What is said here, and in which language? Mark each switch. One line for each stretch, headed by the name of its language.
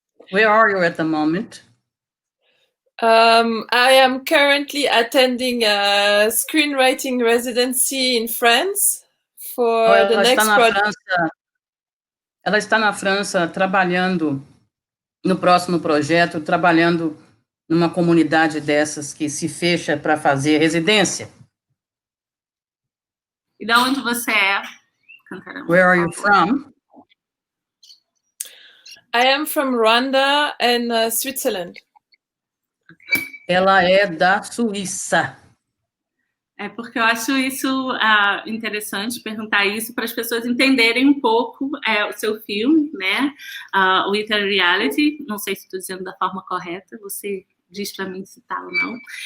English: Where are you at the moment? I am currently attending a screenwriting residency in France for the next project.
Portuguese: Ela está na França trabalhando no próximo projeto, trabalhando numa comunidade dessas que se fecha para fazer residência. E de onde você é, Cantarama?
English: Where are you from? I am from Rwanda and Switzerland.
Portuguese: Ela é da Suíça. É porque eu acho isso interessante perguntar isso para as pessoas entenderem um pouco o seu filme, né? O Wither Reality. Não sei se estou dizendo da forma correta, você diz para mim se está ou não.